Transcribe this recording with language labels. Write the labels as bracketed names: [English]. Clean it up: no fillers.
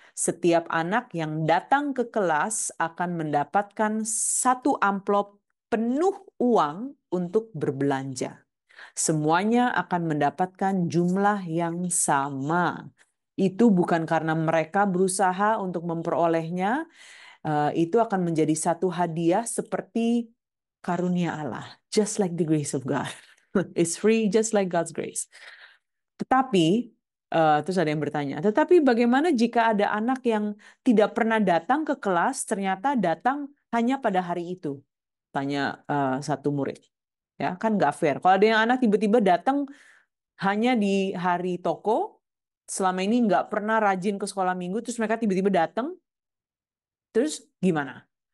[Indonesian] Setiap anak yang datang ke kelas akan mendapatkan satu amplop penuh uang untuk berbelanja. Semuanya akan mendapatkan jumlah yang sama. Itu bukan karena mereka berusaha untuk memperolehnya, itu akan menjadi satu hadiah seperti karunia Allah. [English] Just like the grace of God. It's free, just like God's grace. Tetapi [Indonesian] Terus ada yang bertanya, tetapi bagaimana jika ada anak yang tidak pernah datang ke kelas, ternyata datang hanya pada hari itu? Tanya satu murid. Ya, kan nggak fair. Kalau ada yang anak tiba-tiba datang hanya di hari toko, selama ini nggak pernah rajin ke sekolah minggu, terus mereka tiba-tiba datang, terus gimana?